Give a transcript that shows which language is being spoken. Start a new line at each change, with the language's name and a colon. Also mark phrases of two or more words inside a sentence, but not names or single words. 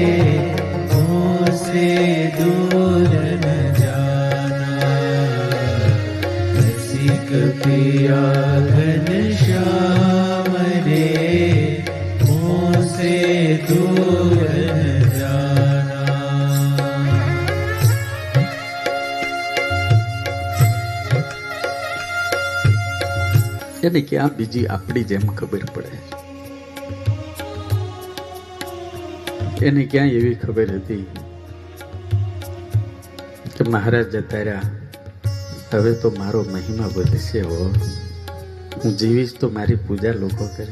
Hindi: मोसे दूर न जाना, रसिक पिया घनश्याम रे मोसे दूर न जाना.
Gujarati: એને ક્યાં બીજી આપણી જેમ ખબર પડે? એને ક્યાં એવી ખબર હતી કે મહારાજ જતા રહ્યા, હવે તો મારો મહિમા વધશે હો, હું જીવીશ તો મારી પૂજા લોકો કરે?